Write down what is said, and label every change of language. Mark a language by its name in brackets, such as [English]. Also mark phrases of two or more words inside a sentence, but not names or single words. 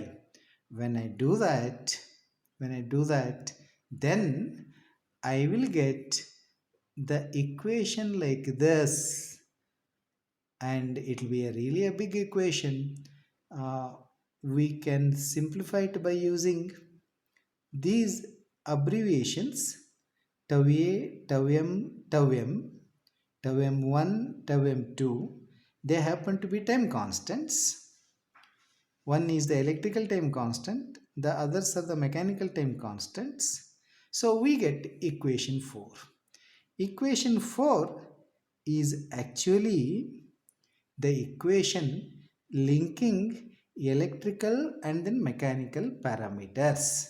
[English] When I do that, then I will get the equation like this, and it will be really a big equation. We can simplify it by using these abbreviations: tau a, tau m, tau m, tau m1, tau m2. They happen to be time constants. One is the electrical time constant, the others are the mechanical time constants. So we get equation 4. Equation 4 is actually the equation linking electrical and then mechanical parameters.